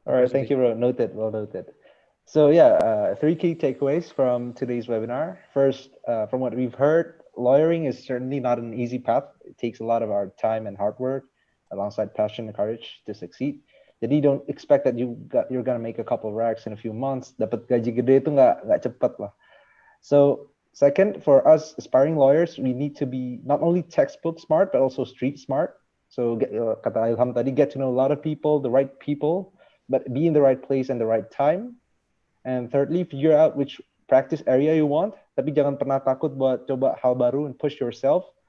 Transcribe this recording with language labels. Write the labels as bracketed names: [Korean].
[English] All right, thank you, bro. Noted, well noted. So yeah, 3 key takeaways from today's webinar. First, from what we've heard, lawyering is certainly not an easy path. It takes a lot of our time and hard work alongside passion and courage to succeed. Jadi don't expect that you're gonna make a couple of racks in a few months. [Indonesian] Dapat gaji gede itu nggak cepat lah. [English] So second, for us aspiring lawyers, we need to be not only textbook smart but also street smart. So [Indonesian] kata Ilham tadi, [English] get to know a lot of people, the right people, but be in the right place and the right time. And thirdly, figure out which practice area you want, [Indonesian] tapi jangan pernah takut buat coba hal baru [English] and push yourself.